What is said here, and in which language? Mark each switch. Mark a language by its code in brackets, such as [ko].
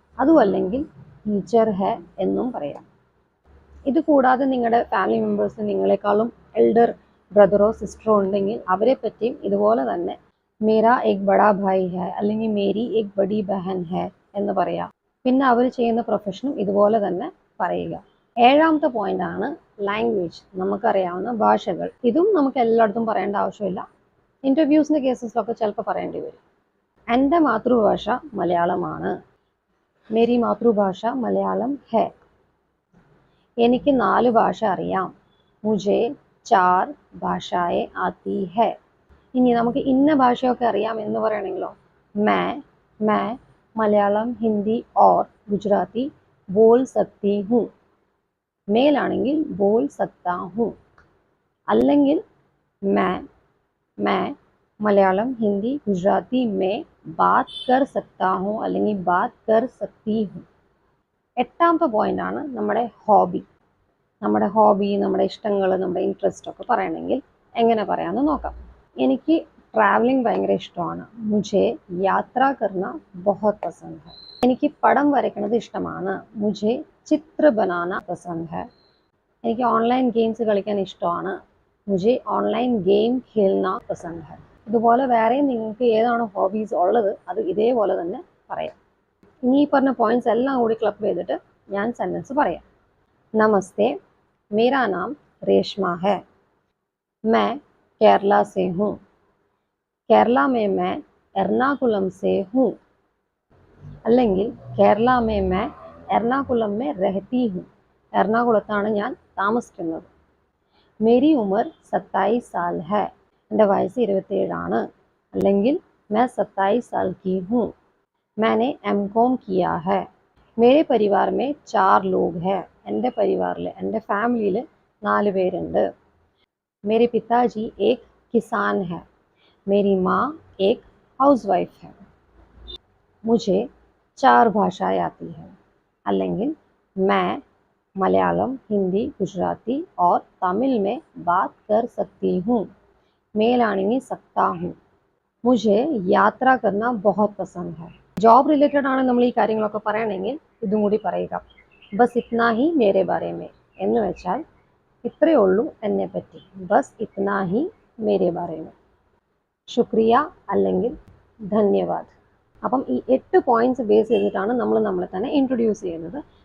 [ml] അതും അല്ലെങ്കിൽ ടീച്ചർ ഹെ എന്നും പറയാം. ഇത് കൂടാതെ നിങ്ങളുടെ ഫാമിലി മെമ്പേഴ്സ് നിങ്ങളെക്കാളും എൽഡർ ബ്രദറോ സിസ്റ്ററോ ഉണ്ടെങ്കിൽ അവരെ പറ്റിയും ഇതുപോലെ തന്നെ [hi] മേരാ ഏക് ബഡാ ഭായി ഹെ [ml] അല്ലെങ്കിൽ [hi] മേരി ഏക് ബഡി ബഹൻ ഹെ [ml] എന്ന് പറയാം. പിന്നെ അവർ ചെയ്യുന്ന പ്രൊഫഷനും ഇതുപോലെ തന്നെ പറയുക. ഏഴാമത്തെ പോയിന്റ് ആണ് ലാംഗ്വേജ്, നമുക്കറിയാവുന്ന ഭാഷകൾ. ഇതും നമുക്ക് എല്ലായിടത്തും പറയേണ്ട ആവശ്യമില്ല. ഇൻ്റർവ്യൂസിൻ്റെ കേസസിലൊക്കെ ചിലപ്പോൾ പറയേണ്ടി വരും. എൻ്റെ മാതൃഭാഷ മലയാളമാണ്. [hi] मेरी मातृभाषा मलयालम है. [ml] എനിക്ക് 4 ഭാഷ അറിയാം. [hi] मुझे 4 ഭാഷായേ ആती है. [ml] ഇനി നമുക്ക് ഇന്ന ഭാഷയൊക്കെ അറിയാം എന്ന് പറയണമെങ്കിലോ [hi] मैं മലയാളം, ഹിന്ദി और गुजराती बोल सकती हूँ. മേലാണെങ്കിൽ बोल सकता हूँ. അല്ലെങ്കിൽ मैं മലയാളം, ഹിന്ദി, ഗുജറാത്തി में बात कर सकता हूँ അല്ലെങ്കിൽ बात कर सकती हूँ. [ml] എട്ടാമത്തെ പോയിന്റ് ആണ് നമ്മുടെ ഹോബി. നമ്മുടെ ഇഷ്ടങ്ങൾ, നമ്മുടെ ഇൻട്രസ്റ്റ് ഒക്കെ പറയണമെങ്കിൽ എങ്ങനെ പറയാമെന്ന് നോക്കാം. എനിക്ക് ട്രാവലിംഗ് ഭയങ്കര ഇഷ്ടമാണ്. [hi] മുझे യാത്ര करना बहुत पसंद है. [ml] എനിക്ക് പടം വരയ്ക്കുന്നത് ഇഷ്ടമാണ്. [hi] मुझे चित्र बनाना पसंद है. [ml] എനിക്ക് ഓൺലൈൻ ഗെയിംസ് കളിക്കാൻ ഇഷ്ടമാണ്. [hi] मुझे ऑनलाइन गेम खेलना पसंद है. [ml] ഇതുപോലെ വേറെയും നിങ്ങൾക്ക് ഏതാണ് ഹോബീസ് ഉള്ളത് അത് ഇതേപോലെ തന്നെ പറയാം. ഇനി ഈ പറഞ്ഞ പോയിന്റ്സ് എല്ലാം കൂടി ക്ലബ് ചെയ്തിട്ട് ഞാൻ സെൻറ്റൻസ് പറയാം. [hi] नमस्ते, मेरा नाम रेशमा है. मैं केरला से हूँ. केरला में मैं एर्नाकुलम से हूँ. അല്ലെങ്കിൽ കേരള में मैं एर्नाकुलम में रहती हूँ. [ml] എറണാകുളത്താണ് ഞാൻ താമസിക്കുന്നത്. [hi] मेरी उम्र 27 साल है. [ml] എൻ്റെ വയസ്സ് 27 ആണ്. [hi] അല്ലെങ്കിൽ मैं 27 साल की हूँ. मैंने M.Com किया है. मेरे परिवार में 4 लोग हैं. [ml] എൻ്റെ പരിവാറിൽ, എൻ്റെ ഫാമിലിയിൽ 4 പേരുണ്ട്. [hi] मेरे पिताजी एक किसान है. मेरी माँ एक हाउसवाइफ है. मुझे 4 ഭാഷായേ आती है. അല്ലെങ്കിൽ मैं मलयालम, हिंदी, गुजराती और तमिल में बात कर सकती हूँ. മേലാണെങ്കിൽ सकता हूँ. मुझे യാത്ര करना बहुत पसंद है. [ml] ജോബ് റിലേറ്റഡ് ആണ് നമ്മൾ ഈ കാര്യങ്ങളൊക്കെ പറയണമെങ്കിൽ ഇതും കൂടി പറയുക. [hi] Bus ഇത്നാ he Mere Bare may [ml] എന്ന് വെച്ചാൽ ഇത്രയേ ഉള്ളൂ എന്നെ പറ്റി. [hi] Bus ഇത്നാ he Mere Bare may. [ml] ശുക്രിയ അല്ലെങ്കിൽ ധന്യവാദ്. അപ്പം ഈ 8 പോയിന്റ്സ് ബേസ് ചെയ്തിട്ടാണ് നമ്മൾ നമ്മളെ തന്നെ ഇൻട്രൊഡ്യൂസ് ചെയ്യുന്നത്.